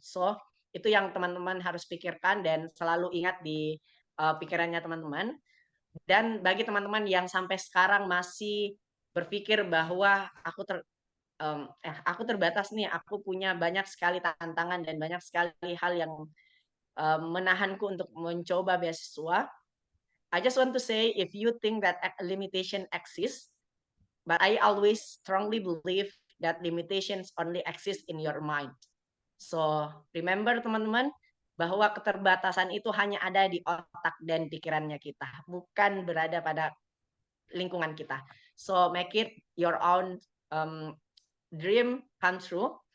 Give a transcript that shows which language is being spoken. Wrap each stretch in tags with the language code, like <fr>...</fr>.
<id>So itu yang teman-teman harus pikirkan dan selalu ingat di pikirannya teman-teman. Dan bagi teman-teman yang sampai sekarang masih berpikir bahwa aku terbatas nih, aku punya banyak sekali tantangan dan banyak sekali hal yang menahanku untuk mencoba beasiswa.</id> <en>I just want to say, if you think that limitation exists, but I always strongly believe that limitations only exist in your mind. So remember</en> <id>teman-teman, bahwa keterbatasan itu hanya ada di otak dan pikirannya kita, bukan berada pada lingkungan kita.</id> <en>So make it your own dream come true.</en>